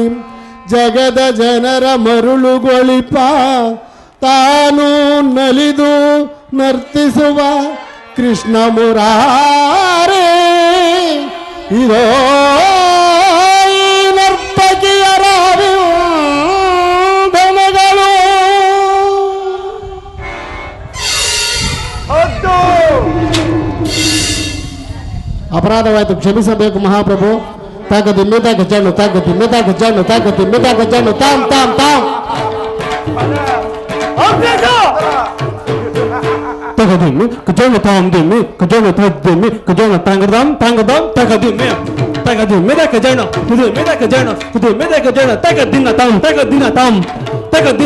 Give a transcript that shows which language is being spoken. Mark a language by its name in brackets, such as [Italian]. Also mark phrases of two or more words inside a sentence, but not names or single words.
[Kannada] ಜಗದ ಜನರ ಮರುಳುಗೊಳಿಪ ತಾನು ನಲಿದು ನರ್ತಿಸುವ ಕೃಷ್ಣ ಮುರಾರೇ ಇದೋ ಈ ನರ್ತಕಿಯರ ಧನಗಳು. ಅಪರಾಧವಾಯಿತು, ಕ್ಷಮಿಸಬೇಕು ಮಹಾಪ್ರಭು. ತಾಕದಿಮ್ಮೆ ತಾಕ ಜಣ್ಣು ತಾಕದಿಮ್ಮೆ ತಾಕ ಜಣ್ಣು ತಾಕದಿಮ್ಮೆ ತಾಕ ಜಣ್ಣು ತಾಮ್ ತಾಮ್ ತಾಮ್ ತಗದಿಮ್ಮೆ ಕಜಣ್ಣು ತಾಮ್ ದಿಮ್ಮೆ ಕಜಣ್ಣು ತದ್ದಿಮ್ಮೆ ಕಜಣ್ಣು ತಾಂಗದಾಮ್ ತಾಂಗದಾಮ್ ತಗದಿಮ್ಮೆ ತಗದಿಮ್ಮೆ ತಾಕ ಜಣ್ಣು ಕುದಿಮ್ಮೆ ತಾಕ ಜಣ್ಣು ಕುದಿಮ್ಮೆ ತಾಕ ಜಣ್ಣು ತಗದಿನ್ನ ತಾಮ್ ತಗದಿನ್ನ ತಾಮ್ ತಗದಿನ್ನ